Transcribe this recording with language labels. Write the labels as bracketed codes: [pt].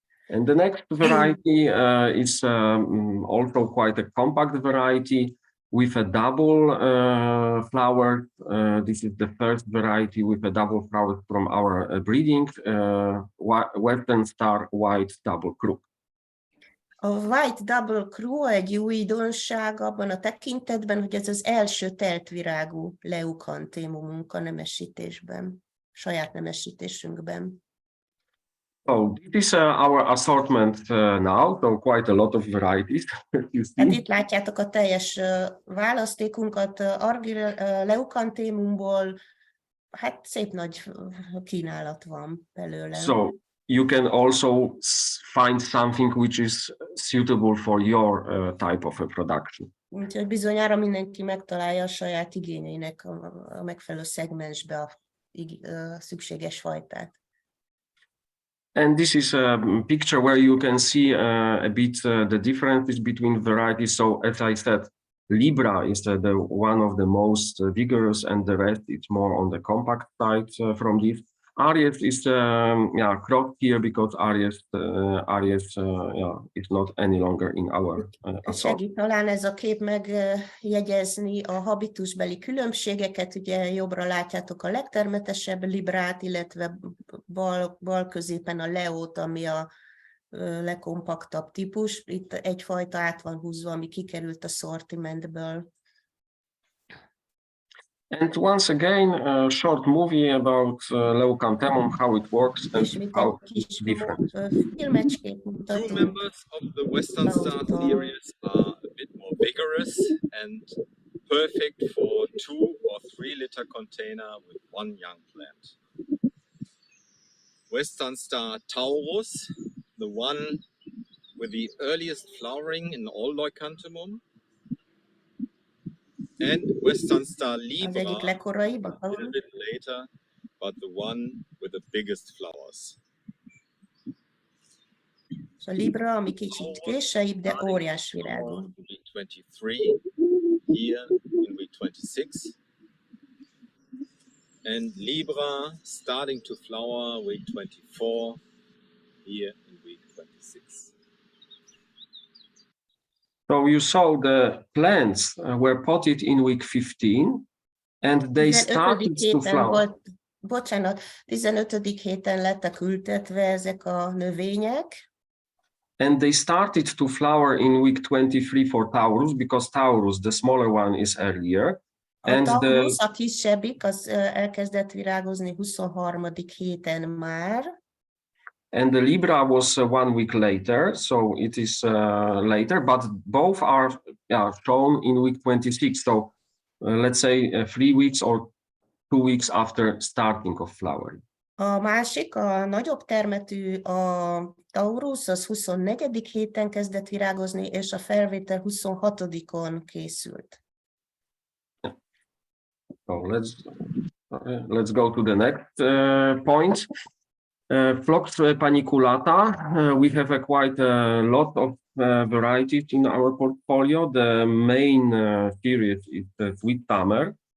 [en] And the next variety is also quite a compact variety with a double flower. This is the first variety with a double flower from our breeding, Western Star White Double Crook. [hu] A White Double Crook egy újdonság abban a tekintetben, hogy ez az első teltvirágú leukantémumunk a nemesítésben, saját nemesítésünkben. [en] So this is our assortment now, so quite a lot of varieties. You see. [hu] Hát itt látjátok a teljes választékunkat leukantémumból, hát szép nagy kínálat van belőle. [en] So you can also find something which is suitable for your type of a production. [hu] Úgyhogy bizonyára mindenki megtalálja a saját igényeinek a megfelelő szegmensbe a szükséges fajtát. [en] And this is a picture where you can see a bit the differences between varieties. So as I said, Libra is the one of the most vigorous, and the rest is more on the compact side from this. Aries is cropped here because Aries is not any longer in our assortment. [hu] Segít talán ez a kép megjegyezni a habitusbeli különbségeket. Ugye jobbra látjátok a legtermetesebb Librát, illetve bal középen a Leót, ami a legkompaktabb típus. Itt egyfajta át van húzva, ami kikerült a szortimentből. [en] And once again, a short movie about Leucanthemum, how it works and how it's different. Two members of the Western Star series are a bit more vigorous and perfect for 2 or 3 liter container with one young plant. Western Star Taurus, the one with the earliest flowering in all Leucanthemum, and Western Star Libra, a little bit later, but the one with the biggest flowers. [hu] A Libra, ami kicsit később, de óriás virágú. [en] Week 23, here in week 26. And Libra starting to flower week 24, here in week 26. So you saw the plants were potted in week 15, and they started to flower. [hu] Bocsánat, 15. héten lettek ültetve ezek a növények. [en] And they started to flower in week 23 for Taurus, because Taurus, the smaller one, is earlier. [hu] A Taurus, a kisebbik, az elkezdett virágozni 23. héten már. [en] And the Libra was 1 week later, so it is later, but both are shown in week 26. So let's say 3 weeks or 2 weeks after starting of flowering. [hu] A másik, a nagyobb termetű, a Taurus, az 24. héten kezdett virágozni, és a felvétel 26-on készült. [en] So let's go to the next point. Phlox paniculata. We have quite a lot of varieties in our portfolio. The main series is the Sweet Summer.